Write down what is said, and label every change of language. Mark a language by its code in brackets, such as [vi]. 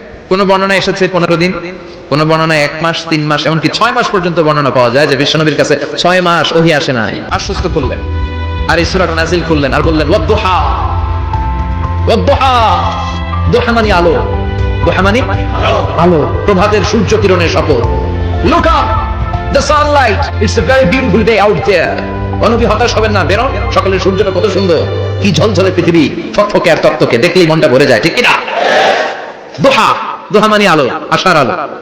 [bn] কোন বর্ণনা এসেছে 15 দিন, কোন বর্ণনায় 1 মাস, 3 মাস, এমনকি 6 মাস পর্যন্ত বর্ণনা পাওয়া যায় যে বিশ্বনবীর কাছে 6 মাস ওহী আসে নাই। আশ্বস্ত করলেন আর এই সূরাটা নাজিল করলেন আর বললেন [ar] ওয়াদ-দুহা, ওয়াদ-দুহা, [bn] দুহা মানে আলো, দুহা মানে আলো, প্রভাতের সূর্য কিরণের শপথ। [en] Look up, the sunlight, it's a very beautiful day out there. [bn] নবী হতাশ হবেন না, বেরোন, সকালের সূর্যটা কত সুন্দর, কি ঝলঝলে পৃথিবী, ফকফকে আর তকতকে, দেখলেই মনটা ভরে যায়, ঠিক কি না? দুহা, দুহা মানে আলো, আশার আলো।